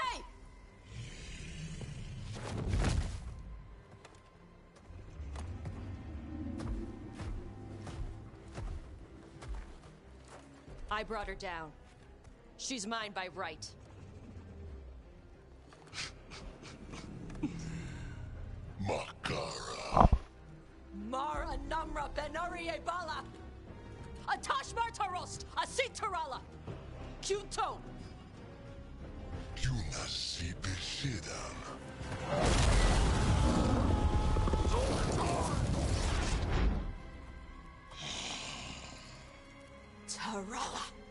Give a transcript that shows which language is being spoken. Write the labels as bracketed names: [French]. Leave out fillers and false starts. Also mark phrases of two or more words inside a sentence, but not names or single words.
[English] Hey! I brought her down. She's mine by right. Makara. Mara Namra Benori Ebala! Atash Martarost! Asit Tarala! Kyuto! Tarala!